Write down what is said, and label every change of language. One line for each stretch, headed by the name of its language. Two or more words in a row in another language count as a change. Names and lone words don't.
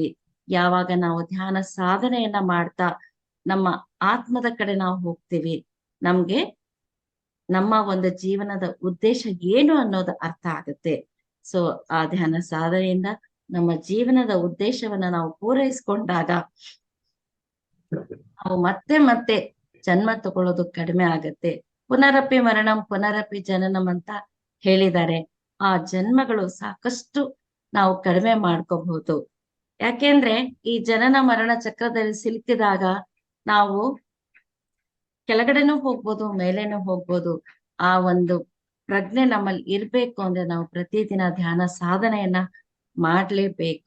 Kannada: ಯಾವಾಗ ನಾವು ಧ್ಯಾನ ಸಾಧನೆಯನ್ನ ಮಾಡ್ತಾ ನಮ್ಮ ಆತ್ಮದ ಕಡೆ ನಾವು ಹೋಗ್ತೀವಿ, ನಮ್ಗೆ ನಮ್ಮ ಒಂದು ಜೀವನದ ಉದ್ದೇಶ ಏನು ಅನ್ನೋದು ಅರ್ಥ ಆಗುತ್ತೆ. ಸೊ ಆ ಧ್ಯಾನ ಸಾಧನೆಯಿಂದ ನಮ್ಮ ಜೀವನದ ಉದ್ದೇಶವನ್ನ ನಾವು ಪೂರೈಸ್ಕೊಂಡಾಗ ನಾವು ಮತ್ತೆ ಮತ್ತೆ ಜನ್ಮ ತಗೊಳ್ಳೋದು ಕಡಿಮೆ ಆಗತ್ತೆ.
Sanskrit: ಪುನರಪಿ ಮರಣಂ ಪುನರಪಿ ಜನನಂ ಅಂತ ಹೇಳಿದ್ದಾರೆ.
Kannada: ಆ ಜನ್ಮಗಳು ಸಾಕಷ್ಟು ನಾವು ಕಡಿಮೆ ಮಾಡ್ಕೋಬಹುದು. ಯಾಕೆಂದ್ರೆ ಈ ಜನನ ಮರಣ ಚಕ್ರದಲ್ಲಿ ಸಿಲುಕಿದಾಗ ನಾವು ಕೆಳಗಡೆನೂ ಹೋಗ್ಬೋದು, ಮೇಲೇನೂ ಹೋಗ್ಬೋದು. ಆ ಒಂದು ಪ್ರಜ್ಞೆ ನಮ್ಮಲ್ಲಿ ಇರ್ಬೇಕು ಅಂದ್ರೆ ನಾವು ಪ್ರತಿದಿನ ಧ್ಯಾನ ಸಾಧನೆಯನ್ನ ಮಾಡ್ಲೇಬೇಕು.